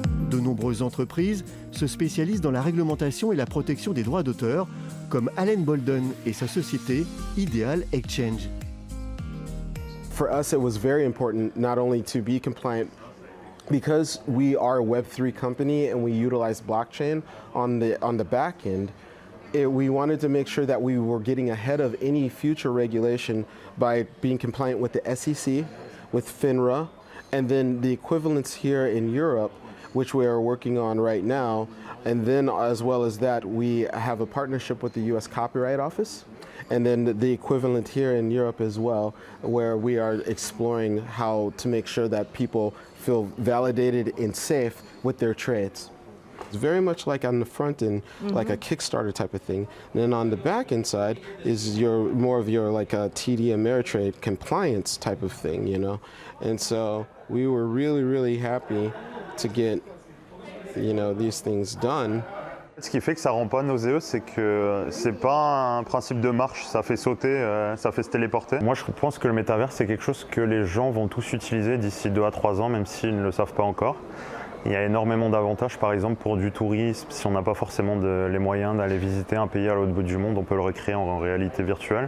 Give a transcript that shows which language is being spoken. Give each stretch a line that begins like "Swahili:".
French: De nombreuses entreprises se spécialisent dans la réglementation et la protection des droits d'auteur, comme Allen Bolden et sa société Ideal Exchange.
English: For us, it was very important not only to be compliant, because we are a Web3 company and we utilize blockchain on the back end. We wanted to make sure that we were getting ahead of any future regulation by being compliant with the SEC, with FINRA, and then the equivalents here in Europe, which we are working on right now. And then as well as that, we have a partnership with the US Copyright Office, and then the equivalent here in Europe as well, where we are exploring how to make sure that people feel validated and safe with their trades. It's very much like on the front end, like a Kickstarter type of thing. And then on the back end side is more of your like a TD Ameritrade compliance type of thing, you know? And so we were really, really happy to get, you know, these things done.
French: Ce qui fait que ça rend pas nauséeux, c'est que c'est pas un principe de marche, ça fait sauter, ça fait se téléporter. Moi je pense que le métavers c'est quelque chose que les gens vont tous utiliser d'ici 2 à 3 ans, même s'ils ne le savent pas encore. Il y a énormément d'avantages, par exemple pour du tourisme, si on n'a pas forcément les moyens d'aller visiter un pays à l'autre bout du monde, on peut le recréer en réalité virtuelle.